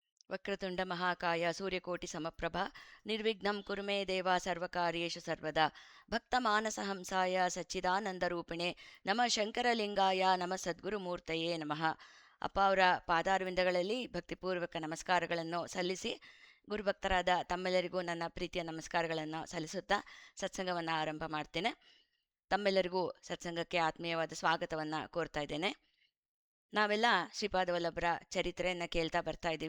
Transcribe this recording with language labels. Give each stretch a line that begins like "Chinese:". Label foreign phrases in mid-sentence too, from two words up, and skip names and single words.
Sanskrit: ವಕ್ರತುಂಡ ಮಹಾಕಾಯ ಸೂರ್ಯಕೋಟಿ ಸಮಪ್ರಭ ನಿರ್ವಿಘ್ನಂ ಕುರು ಮೇ ದೇವ ಸರ್ವಕಾರ್ಯೇಷು ಸರ್ವದಾ ಭಕ್ತಮಾನಸಹಂಸಾಯ ಸಚ್ಚಿದಾನಂದರೂಪಿಣೆ ನಮಃ ಶಂಕರಲಿಂಗಾಯ ನಮಃ ಸದ್ಗುರುಮೂರ್ತಯೇ ನಮಃ.
Kannada: ಅಪ್ಪ ಅವರ ಪಾದಾರವಿಂದಗಳಲ್ಲಿ ಭಕ್ತಿಪೂರ್ವಕ ನಮಸ್ಕಾರಗಳನ್ನು ಸಲ್ಲಿಸಿ ಗುರುಭಕ್ತರಾದ ತಮ್ಮೆಲ್ಲರಿಗೂ ನನ್ನ ಪ್ರೀತಿಯ ನಮಸ್ಕಾರಗಳನ್ನು ಸಲ್ಲಿಸುತ್ತಾ ಸತ್ಸಂಗವನ್ನು ಆರಂಭ ಮಾಡ್ತೇನೆ. ತಮ್ಮೆಲ್ಲರಿಗೂ ಸತ್ಸಂಗಕ್ಕೆ ಆತ್ಮೀಯವಾದ ಸ್ವಾಗತವನ್ನು ಕೋರ್ತಾ ಇದ್ದೇನೆ. ನಾವೆಲ್ಲ ಶ್ರೀಪಾದವಲ್ಲಭರ ಚರಿತ್ರೆಯನ್ನು ಕೇಳ್ತಾ ಬರ್ತಾ ಇದ್ದೀವಿ.